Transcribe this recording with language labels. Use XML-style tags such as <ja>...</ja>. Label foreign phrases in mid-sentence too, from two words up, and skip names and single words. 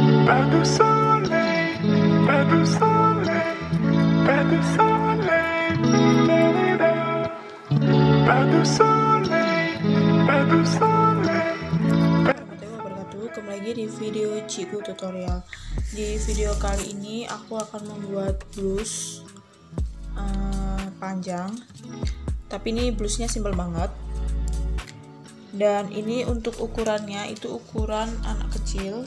<fr>Pas de soleil, pas de soleil, pas de soleil, pas de soleil, pas de soleil.</fr> <id>Kembali lagi di video Ciku tutorial. Di video kali ini aku akan membuat blus panjang, tapi ini blusnya simpel banget. Dan ini untuk ukurannya itu ukuran anak kecil.</id>